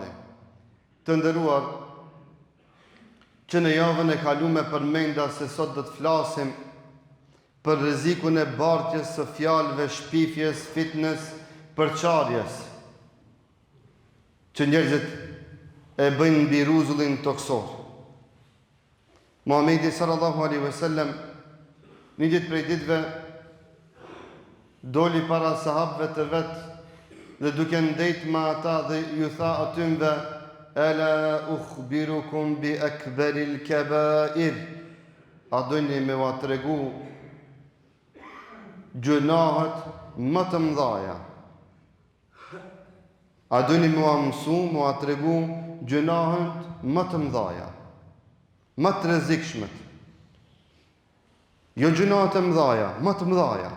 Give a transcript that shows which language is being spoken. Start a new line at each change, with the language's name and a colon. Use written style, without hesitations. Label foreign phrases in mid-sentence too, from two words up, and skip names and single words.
Albanian: Të nderuar, që në javën e kaluar përmenda se sot do të flasim për rrezikun e bartjes së fjalëve, shpifjes, fitnes, përçarjes, që njerëzit e bëjnë mbi rrezullin toksor. Muhamedi
Arabic: صلى الله عليه وسلم
Albanian: një ditë prej ditëve doli para sahabëve të vetë dhe duke ndejt ma ata dhe ju tha atymve:
Arabic: "ألا أخبركم بأكبر الكبائر."
Albanian: A dojni me ua tregu gjunahet më të mëdhaja? A dojni me ua mësu, me ua tregu gjunahet më të mëdhaja, më të rrezikshmet? Jo gjunahet e mëdhaja, më të mëdhajat.